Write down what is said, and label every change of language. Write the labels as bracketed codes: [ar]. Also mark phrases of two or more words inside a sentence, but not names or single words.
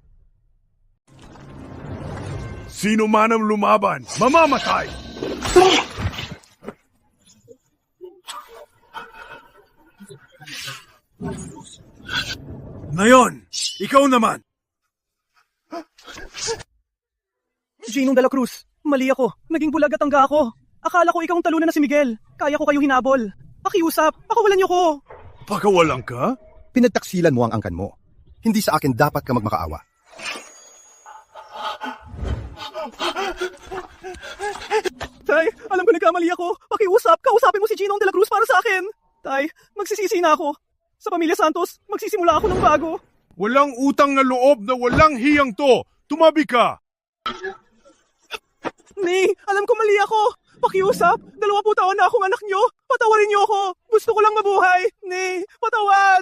[tl] Sino man ang lumaban, mamamatay! Ngayon, ikaw naman! Ginong de la Cruz, mali ako. Naging bulag at tangga ako. Akala ko ikaw ang talunan na si Miguel. Kaya ko kayo hinabol. Pakiusap, pakawalan niyo ko. Pakawalan ka? Pinagtaksilan mo ang angkan mo. Hindi sa akin dapat ka magmakaawa. Tay, alam ko nagkamali ako. Pakiusap, kausapin mo si Ginong de la Cruz para sa akin. Tay, magsisisi na ako. Sa Pamilya Santos, magsisimula ako ng bago. Walang utang na loob na walang hiyang to. Tumabi ka! Ni, alam ko mali ako. Pakiusap, 20 taon na akong anak niyo. Patawarin niyo ako. Gusto ko lang mabuhay. Ni, patawad.